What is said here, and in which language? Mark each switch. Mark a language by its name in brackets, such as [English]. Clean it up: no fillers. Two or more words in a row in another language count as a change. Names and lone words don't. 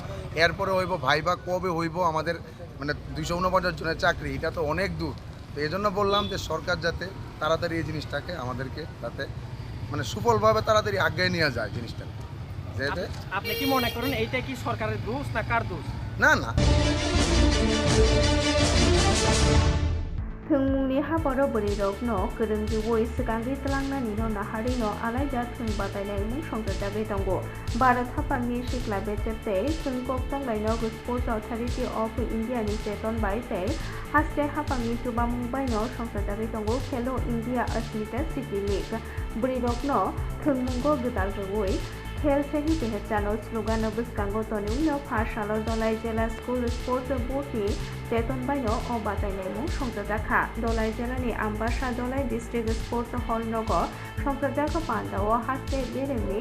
[Bangla] এরপরে হইব ভাইবা কবে হইব, আমাদের মানে 249 জনের চাকরি, এটা তো অনেক দূর। তো এই জন্য বললাম যে সরকার যাতে তাড়াতাড়ি এই জিনিসটাকে আমাদেরকে যাতে মানে সুফলভাবে তাড়াতাড়ি আগে নিয়ে যায় জিনিসটা। যেটা আপনি কি মনে করেন এইটা কি সরকারের দোষ না কার দোষ? না না [Bodo] थुंमुंनि हाबरो बोरैरकनो गोरोंजोवै सिगांग्रि तलांनानिनो नाहारिनो आलायजा थुं बादायनायमुं संजाजागै दंगो भारत हाफांनि सिख्ला बेचेते थुंकक तंलायनो स्पोर्ट्स अथॉरिटी ऑफ इंडिया नि जेतन बायते हास्टे हाफांनि जुबामुं बायनो संजाजागै दंगो खेलो इंडिया अस्मिता सिटी लीग बोरैरकनो थुंमुंगो गोदालजोवै खेल सही बेहचानो स्लोगान बसकांगो तनिउनो पाठशाला दलाई जिला स्कुल स्पोर्ट्स बोर्डनि जेतन बायनो अ बादायनायमुं संजाजाखा दलाई जिलानि आम्बासा दलाई डिस्ट्रिक्ट स्पोर्ट्स हल नगर संजाजाखा पान्डाओ हास्टे बेरेमनि